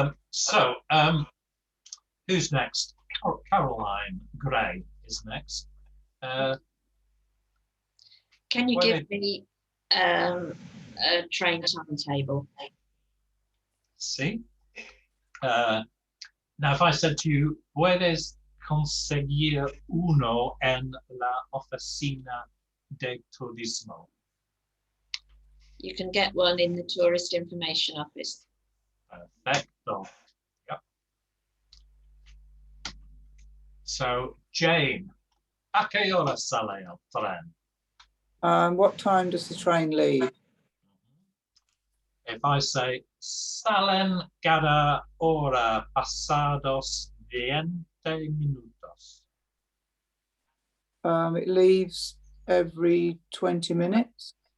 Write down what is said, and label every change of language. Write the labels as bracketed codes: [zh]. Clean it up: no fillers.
[en] So, who's next? Caroline Gray is next. Can you give me a train timetable? See? Now, if I said to you, [es] ¿puedes conseguir uno en la oficina de turismo? [en] You can get one in the Tourist Information Office. [es] Perfecto. [en] Yep. [es] So, Jane, ¿a qué hora sale el tren? [en] What time does the train leave? If I say, [es] salen cada hora pasados 20 minutos. [en] It leaves every 20 minutes.